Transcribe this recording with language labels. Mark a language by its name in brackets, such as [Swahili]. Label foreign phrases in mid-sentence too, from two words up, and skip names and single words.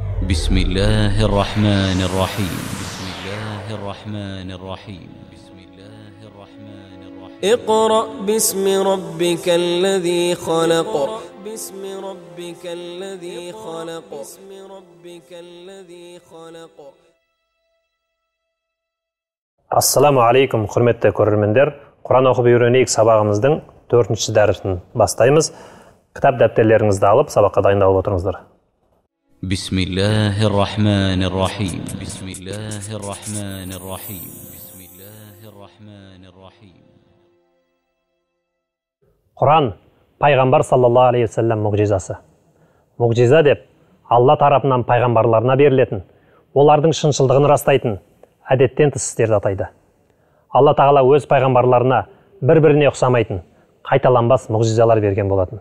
[Arabic] بسم الله الرحمن الرحيم بسم الله الرحمن الرحيم بسم الله الرحمن الرحيم اقرأ باسم ربك الذي خلق باسم ربك الذي خلق باسم ربك الذي خلق السلام عليكم, [Kazakh] құрметті көрермендер. Құран оқып үйренейік сабағымыздың 4-ші дәрісін бастаймыз. Кітап дәптерлеріңізді алып, сабаққа дайындалып отырыңыздар. [Arabic] بسم الله الرحمن الرحيم بسم الله الرحمن الرحيم بسم الله الرحمن الرحيم [Kazakh] Құран пайғамбар [Arabic] صلى الله عليه وسلم [Kazakh] мұғжизасы. Мұғжиза деп Алла тарапынан пайғамбарларына берілетін, олардың шыншылдығын растайтын, әдеттен тыс істерді атайды. Алла тағала өз пайғамбарларына бір-біріне ұқсамайтын, қайталанбас мұғжизалар берген болатын.